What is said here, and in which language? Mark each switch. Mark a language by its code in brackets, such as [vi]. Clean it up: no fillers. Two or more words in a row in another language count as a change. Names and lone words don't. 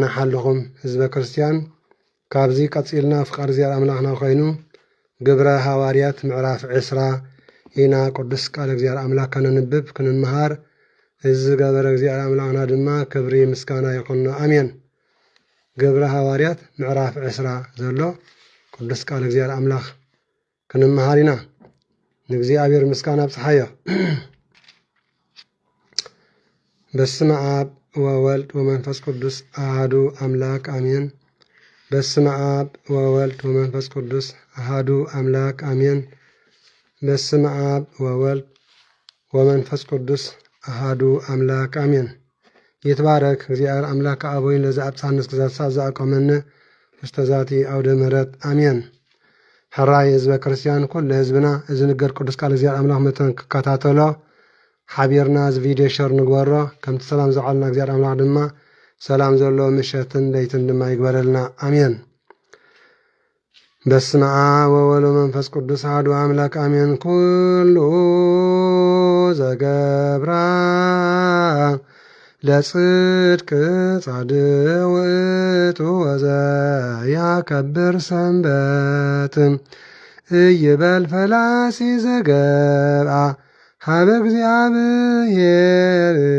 [ti] ሓልኹም ህዝበ ክርስቲያን። ካብዚ ቀፂልና ፍቃድ እግዚአብሔር አምላክና ኮይኑ ግብረ ሐዋርያት ምዕራፍ 10 ኢና ቅዱስ ቃል እግዚአብሔር አምላክ ከነንብብ ክንመሃር እዚ ገበረ እግዚአብሔር አምላክና ድማ ክብሪ ምስጋና ይኹን አሜን። ግብረ ሐዋርያት ምዕራፍ 10 ዘሎ ቅዱስ ቃል እግዚአብሔር አምላክ ክንመሃር ኢና። ንእግዚአብሔር ምስጋና ብፅሓዮ። [gez] በስመ አብ ወወልድ ወመንፈስ ቅዱስ አሐዱ አምላክ አሜን። በስመ አብ ወወልድ ወመንፈስ ቅዱስ አሐዱ አምላክ አሜን። በስመ አብ ወወልድ ወመንፈስ ቅዱስ አሐዱ አምላክ አሜን። ይትባረክ እግዚአብሔር አምላክ አቦይን ለዛ አብፃንስ ክዛሳ ዘአቆመነ ውስተ ዛቲ አውደ ምሕረት አሜን። [ti] ሕራይ ህዝበ ክርስቲያን ኩሉ ህዝብና እዚ ንገር ቅዱስ ቃል እግዚአብሔር አምላክ መተን ክከታተሎ ሓቢርና እዚ ቪድዮ ሸር ንግበሮ ከምቲ ሰላም ዘዓልና እግዚአብሔር አምላክ ድማ ሰላም ዘሎ ምሸትን ለይትን ድማ ይግበረልና አሜን። [gez] በስመ አብ ወወልድ ወመንፈስ ቅዱስ አሐዱ አምላክ አሜን። [ti] ኩሉ [gez] ዘገብራ ለጽድቅ ጻድቅ ውእቱ ወዘያከብር ሰንበት እይበል ፈላሲ ዘገብአ ሀበ እግዚአብሔር